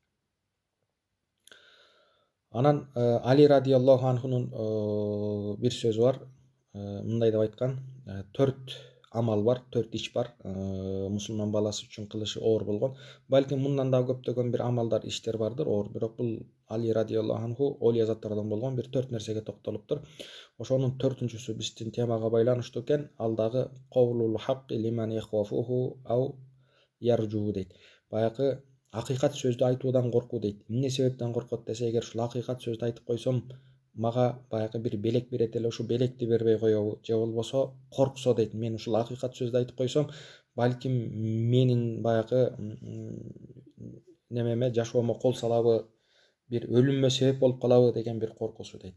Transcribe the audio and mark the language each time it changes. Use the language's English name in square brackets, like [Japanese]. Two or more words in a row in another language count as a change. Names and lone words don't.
[Kyrgyz] Анан Али радиаллаху анхунун бир сөзү бар, мындай деп айткан, 4 амал бар, 4 иш бар, мусулман баласы үчүн кылышы оор болгон. Балким мындан да көптөгөн бир амалдар, иштер бардыр оор, бирок бул Али [Arabic] رضي الله عنه [Kyrgyz] олия заттардан болгон бир 4 нерсеге токтолуптур. Ошонун 4-үнчүсү биздин темага байланыштуу экен, ал дагы [Arabic] قول الحق لمن يخافه أو يرجوه [Kyrgyz] дейт. Баягы акыйкат сөздү айтуудан коркуу дейт. Эмне себептен коркот десе, эгер ушул акыйкат сөздү айтып койсом, мага баягы бир белек берет эле, ушул белекти бербей коебу, же болбосо корксо дейт, мен ушул акыйкат сөздү айтып койсом, балким менин баягы немеме, жашоомо кол салабы, бир өлүммө себеп болуп калабы деген бир коркусу дейт.